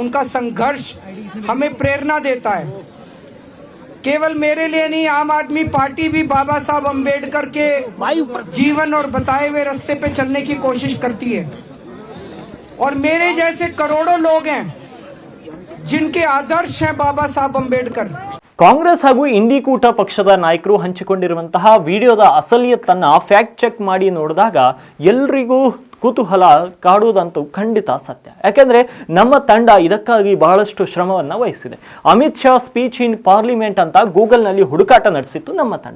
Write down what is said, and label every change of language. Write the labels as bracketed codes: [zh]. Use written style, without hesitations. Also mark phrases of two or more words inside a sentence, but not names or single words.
[hi] उनका संघर्ष हमें प्रेरणा देता है. केवल मेरे लिए नहीं, आम आदमी पार्टी भी बाबा साहब अंबेडकर के जीवन और बताए हुए रास्ते पे चलने की कोशिश करती है. और मेरे जैसे करोड़ों लोग हैं जिनके आदर्श हैं बाबा साहब अंबेडकर. [kn] ಕಾಂಗ್ರೆಸ್ ಹಾಗೂ ಇಂಡಿಕೂಟ ಪಕ್ಷದ ನಾಯಕರು ಹಂಚಿಕೊಂಡಿರುವಂತಹ ವಿಡಿಯೋದ ಅಸಲಿಯತ್ತನ್ನ [en] fact check [kn] ಮಾಡಿ ನೋಡಿದಾಗ ಎಲ್ರಿಗೂ ಕುತೂಹಲ ಕಾಡುವುದಂತೂ ಖಂಡಿತ ಸತ್ಯ. ಯಾಕೆಂದ್ರೆ ನಮ್ಮ ತಂಡ ಇದಕ್ಕಾಗಿ ಬಹಳಷ್ಟು ಶ್ರಮವನ್ನು ವಹಿಸಿದೆ. ಅಮಿತ್ ಶಾ [en] speech in parliament [kn] ಅಂತ ಗೂಗಲ್ನಲ್ಲಿ ಹುಡುಕಾಟ ನಡೆಸಿತ್ತು ನಮ್ಮ ತಂಡ.